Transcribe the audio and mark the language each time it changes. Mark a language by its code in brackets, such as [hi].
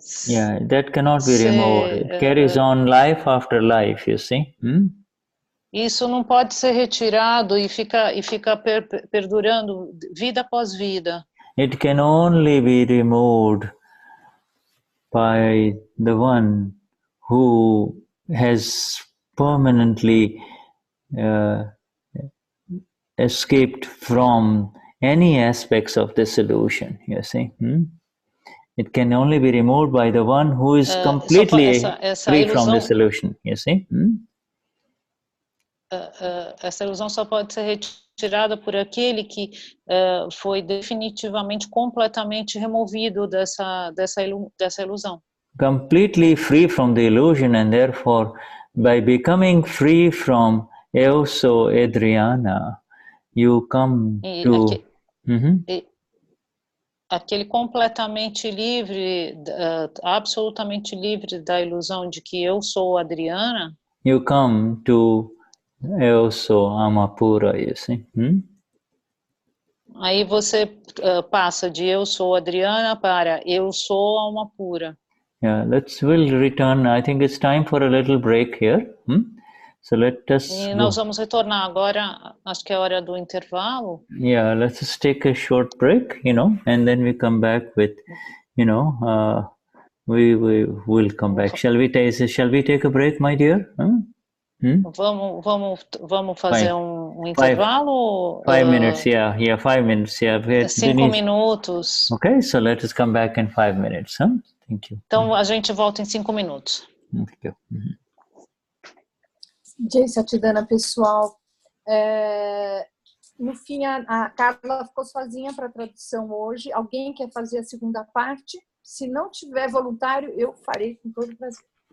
[en] Yeah, that cannot be removed. It carries on life after life, you see. [pt] Isso não pode ser retirado e fica perdurando vida após vida. [en] It can only be removed by the one who has permanently escaped from any aspects of this illusion, you see. It can only be removed by the one who is completely free from this illusion, you see. [pt] Essa ilusão só pode ser retirada por aquele que foi definitivamente, completamente removido dessa ilusão. [en] Completely free from the illusion, and therefore, by becoming free from [pt] eu sou Adriana, [en] you come to... [pt] Aquele completamente livre, absolutamente livre da ilusão de que eu sou Adriana. [en] You come to [pt] eu sou Amapura, [en] you see. [pt] Aí você passa de eu sou Adriana para eu sou Amapura. [en] Yeah, we'll return. I think it's time for a little break here. So let us. [pt] E nós vamos retornar agora. Acho que é hora do intervalo. [en] Yeah, let's just take a short break, and then we come back with, we will come back. Shall we take a break, my dear? [pt] Vamos fazer um intervalo? [en] 5 minutes, yeah, 5 minutes, yeah. [pt] 5 minutos. [en] Okay, so let us come back in 5 minutes, huh? Thank you. [pt] Então a gente volta em 5 minutos. [en] Thank you. [pt] Jai Satidana, pessoal. No fim, a Carla ficou sozinha para a tradução hoje. Alguém quer fazer a segunda parte? Se não tiver voluntário, eu farei com todo prazer.